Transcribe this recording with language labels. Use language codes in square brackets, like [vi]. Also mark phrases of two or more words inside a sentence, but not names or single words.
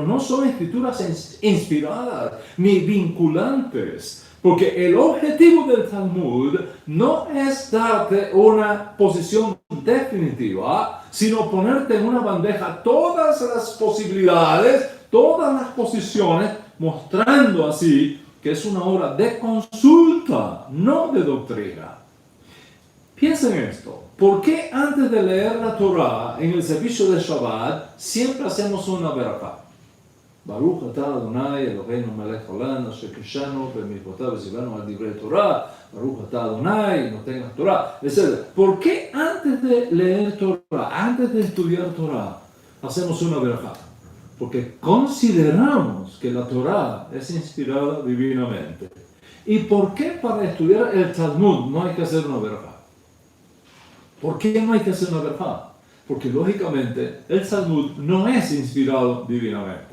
[es] no son escrituras inspiradas ni vinculantes, porque el objetivo del Talmud no es darte una posición definitiva, sino ponerte en una bandeja todas las posibilidades, todas las posiciones, mostrando así que es una obra de consulta, no de doctrina. Piensen en esto. ¿Por qué antes de leer la Torah en el servicio de Shabbat siempre hacemos una verajá? [he] ברוך אתה אדוני אלוהינו מלך העולם אשר קדשנו במצוותיו וציוונו על דברי תורה. ברוך אתה אדוני נותן תורה, [es] etc. ¿Por qué antes de leer Torah, antes de estudiar Torah, hacemos una verajá? Porque consideramos que la Torah es inspirada divinamente. ¿Y por qué para estudiar el Talmud no hay que hacer una verajá? ¿Por qué no hay que hacer una verajá? Porque lógicamente el Talmud no es inspirado divinamente.